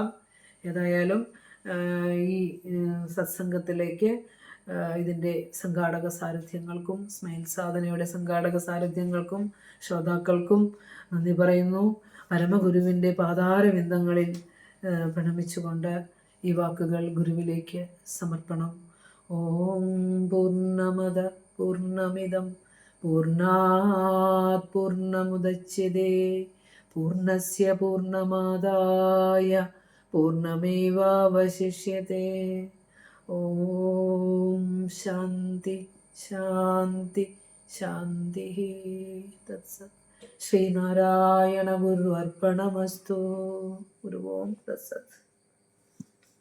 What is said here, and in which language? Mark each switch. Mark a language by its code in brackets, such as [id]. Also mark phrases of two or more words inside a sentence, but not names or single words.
[ml] ഏതായാലും ഈ സത്സംഗത്തിലേക്ക് ഇതിൻ്റെ സംഘാടക സാരഥ്യങ്ങൾക്കും സ്മൈൽ സാധനയുടെ സംഘാടക സാരഥ്യങ്ങൾക്കും ശ്രോതാക്കൾക്കും നന്ദി പറയുന്നു. പരമഗുരുവിൻ്റെ പാതാരവിന്ദങ്ങളിൽ പ്രണമിച്ചുകൊണ്ട് ഈ വാക്കുകൾ ഗുരുവിലേക്ക് സമർപ്പണം. [sa] ഓം പൂർണ്ണമദ പൂർണ്ണമിദം പൂർണ്ണാത് പൂർണ്ണമുദച്യതേ പൂർണ്ണസ്യ പൂർണ്ണമാദായ പൂർണ്ണമേവാവശിഷ്യതേ. ഓം ശാന്തി ശാന്തി ശാന്തി. തത്സത്. ശ്രീനാരായണ ഗുരു അർപ്പണമസ്തു. ഗുരു ഓം തത്സത്.